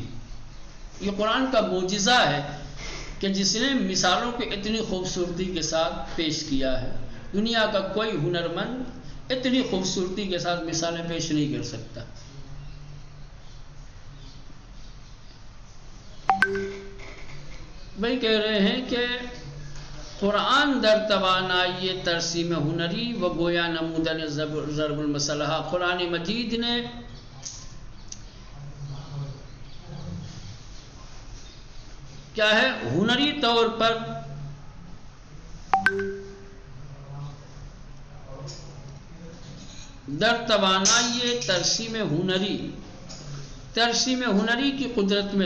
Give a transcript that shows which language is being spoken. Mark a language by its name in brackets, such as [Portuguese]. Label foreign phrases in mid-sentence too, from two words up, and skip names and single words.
[Urdu] یہ قرآن کا معجزہ ہے کہ جس نے مثالوں کو اتنی خوبصورتی کے ساتھ پیش کیا ہے. دنیا کا کوئی ہنرمند اتنی خوبصورتی کے ساتھ مثالیں پیش نہیں کر سکتا. بھائی کہہ رہے ہیں کہ [Persian] قرآن در توانائی ترسیم ہنری و گویا نمودن ضرب المثلہ. [Urdu] قرآن مجید نے کیا ہے ہنری طور پر [Persian] در توانائی ترسیم ہنری [Urdu] کی قدرت میں.